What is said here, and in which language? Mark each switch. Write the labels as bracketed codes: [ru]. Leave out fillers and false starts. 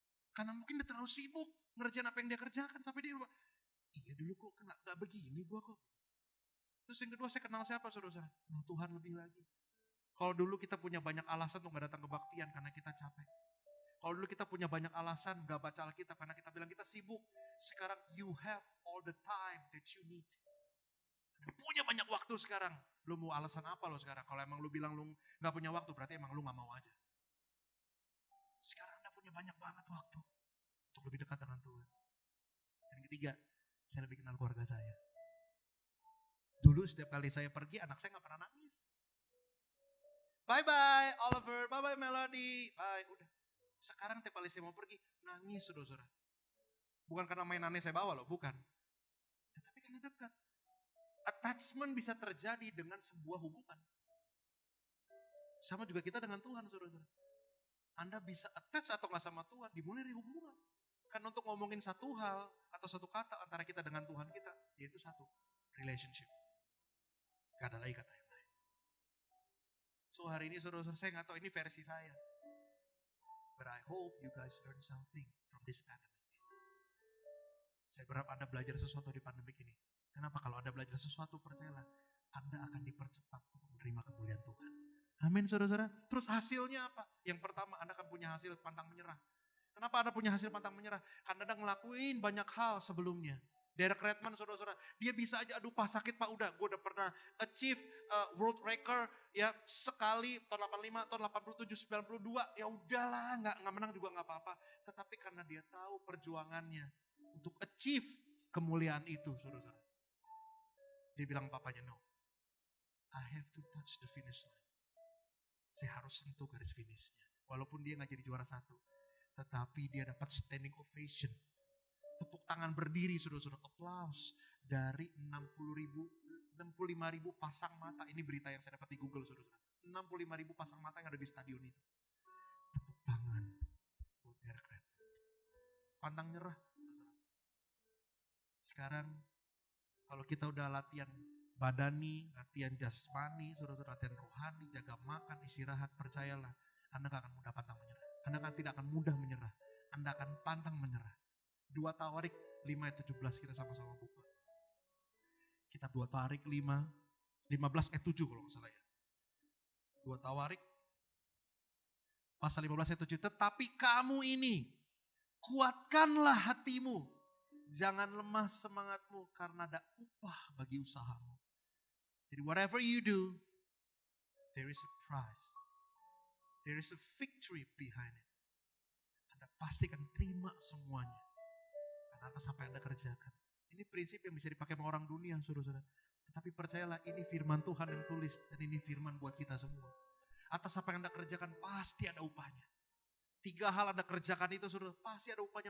[id] Karena mungkin dia terlalu sibuk ngerjain apa yang dia kerjakan sampai dia lupa. Iya dulu kok gak begini gue kok. Terus yang kedua saya kenal siapa saudara-saudara? Nah, Tuhan lebih lagi. Kalau dulu kita punya banyak alasan untuk gak datang kebaktian karena kita capek. Kalau dulu kita punya banyak alasan gak baca Alkitab karena kita bilang kita sibuk. [en] Sekarang you have all the time that you need. [id] Anda punya banyak waktu sekarang. Lu mau alasan apa lo sekarang? Kalau emang lu bilang lu gak punya waktu berarti emang lu gak mau aja. Sekarang Anda punya banyak banget waktu untuk lebih dekat dengan Tuhan. Dan ketiga, saya lebih kenal keluarga saya. Dulu setiap kali saya pergi anak saya gak pernah nangis. [en] Bye-bye Oliver, bye-bye Melody, bye [id] udah. Sekarang tiap kali saya mau pergi nangis saudara-saudara. Bukan karena mainannya saya bawa loh, bukan. Tetapi karena dekat. Attachment bisa terjadi dengan sebuah hubungan. Sama juga kita dengan Tuhan saudara-saudara. Anda bisa attach atau gak sama Tuhan dimulai dari hubungan. Kan untuk ngomongin satu hal atau satu kata antara kita dengan Tuhan kita, yaitu satu, relationship. Gak ada lagi kata yang lain. So hari ini saudara-saudara saya gak tahu ini versi saya. [en] But I hope you guys learn something from this pandemic. [id] Saya berharap Anda belajar sesuatu di pandemi ini. Kenapa? Kalau Anda belajar sesuatu, percayalah, Anda akan dipercepat untuk menerima kemuliaan Tuhan. Amin saudara-saudara. Terus hasilnya apa? Yang pertama Anda akan punya hasil pantang menyerah. Kenapa Anda punya hasil pantang menyerah? Karena Anda ngelakuin banyak hal sebelumnya. Derek Redmond saudara-saudara, dia bisa aja aduh pak sakit pak udah. Gue udah pernah [en] achieve world record [id] ya sekali tahun 85, tahun 87, 92. Ya udahlah nggak menang juga nggak apa-apa. Tetapi karena dia tahu perjuangannya untuk achieve kemuliaan itu saudara-saudara. Dia bilang papanya no. [en] I have to touch the finish line. [id] Saya harus sentuh garis finishnya. Walaupun dia nggak jadi juara satu. Tetapi dia dapat standing ovation. Tepuk tangan berdiri saudara-saudara. Applause dari 65 ribu pasang mata. Ini berita yang saya dapat di Google saudara-saudara. 65 ribu pasang mata yang ada di stadion itu. Tepuk tangan buat Derek Redmond. Pantang nyerah saudara-saudara. Sekarang kalau kita udah latihan badani, latihan jasmani, saudara-saudara, latihan rohani, jaga makan, istirahat, percayalah, Anda gak akan mudah pantang menyerah. Anda tidak akan mudah menyerah. Anda akan pantang menyerah. 2 Tawarik 5 ayat 17 kita sama-sama buka. Kitab 2 Tawarik 15 ayat 7 kalau nggak salah ya. 2 Tawarik pasal 15 ayat 7. Tetapi kamu ini, kuatkanlah hatimu. Jangan lemah semangatmu karena ada upah bagi usahamu. [en] Jadi whatever you do, there is a prize. There is a victory behind it. [id] Anda pasti akan terima semuanya. Karena atas apa yang Anda kerjakan. Ini prinsip yang bisa dipakai sama orang dunia, saudara-saudara. Tetapi percayalah ini firman Tuhan yang tulis. Dan ini firman buat kita semua. Atas apa yang Anda kerjakan pasti ada upahnya. 3 hal Anda kerjakan itu saudara, pasti ada upahnya.